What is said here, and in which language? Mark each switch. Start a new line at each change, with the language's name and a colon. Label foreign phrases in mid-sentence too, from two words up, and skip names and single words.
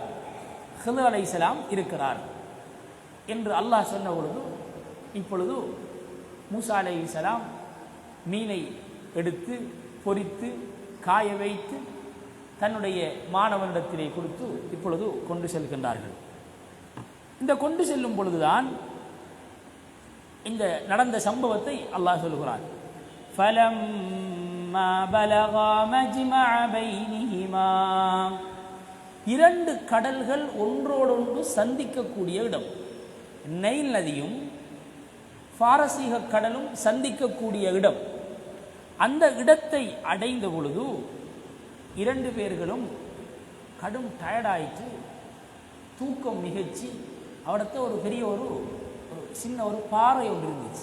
Tamil: ஹித்ர் அலைஹிஸ்ஸலாம் இருக்கிறார் என்று அல்லாஹ் சொன்ன பொழுது, இப்பொழுது மூசா அலைஹிஸ்ஸலாம் மீனை எடுத்து பொரித்து காய வைத்து தன்னுடைய மாணவனிடத்திலே கொடுத்து இப்பொழுது கொண்டு செல்கின்றார்கள். இந்த கொண்டு செல்லும் பொழுதுதான் இந்த நடந்த சம்பவத்தை அல்லாஹ் சொல்கிறான்.
Arabic: فَلَمَّا بَلَغَا مَجْمَعَ بَيْنِهِمَا,
Tamil: இரண்டு கடல்கள் ஒன்றோடொன்று சந்திக்கக்கூடிய இடம், நைல் நதியும் பாரசீக கடலும் சந்திக்கக்கூடிய இடம், அந்த இடத்தை அடைந்த பொழுது இரண்டு பேர்களும் கடும் டயர்டாயிட்டு தூக்கம் நிகழ்ச்சி, அவடத்த ஒரு பெரிய ஒரு சின்ன ஒரு பாறை ஒன்று இருந்துச்சு.